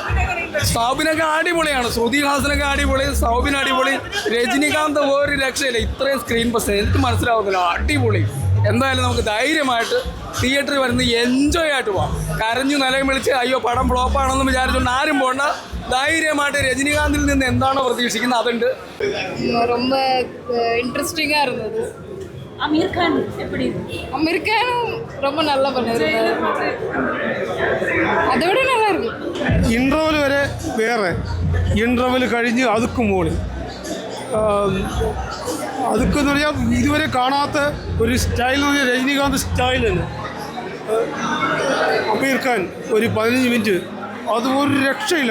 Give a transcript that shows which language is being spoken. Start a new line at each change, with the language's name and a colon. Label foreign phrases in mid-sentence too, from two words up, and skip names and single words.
Malayalam: സൗബിനൊക്കെ അടിപൊളിയാണ്, ശ്രുതിഹാസനൊക്കെ അടിപൊളി, സൗബിൻ അടിപൊളി, രജനികാന്ത് ഒരു രക്ഷയില്ല. ഇത്രയും
English: screen pres
Malayalam: എനിക്ക് മനസ്സിലാവുന്നില്ല. അടിപൊളി. എന്തായാലും നമുക്ക് ധൈര്യമായിട്ട് തിയേറ്ററിൽ വരുന്ന എൻജോയ് ആയിട്ട് പോവാം. കരഞ്ഞു നിലയും വിളിച്ച് അയ്യോ പടം ഫ്ലോപ്പാണെന്ന് വിചാരിച്ചുകൊണ്ട് ആരും പോകണ്ട. ധൈര്യമായിട്ട് രജനികാന്തിൽ നിന്ന് എന്താണോ പ്രതീക്ഷിക്കുന്നത് അതുണ്ട്.
Tamil: ரொம்ப இன்ட்ரெஸ்டிங்காக இருந்தது. அமீர் கானும் ரொம்ப நல்லா பண்ணியிருந்தாரு. அதை விட நல்லா இருக்கு.
Malayalam: ഇൻ്റർവെൽ വരെ വേറെ, ഇൻ്റർവെൽ കഴിഞ്ഞ് അതുക്കും മോളി. അതൊക്കെന്ന് പറഞ്ഞാൽ ഇതുവരെ കാണാത്ത ഒരു സ്റ്റൈൽ എന്ന് പറഞ്ഞാൽ രജനീകാന്ത് സ്റ്റൈൽ തന്നെ. അമീർ ഖാൻ ഒരു 15 മിനിറ്റ്, അത് ഒരു രക്ഷയില്ല.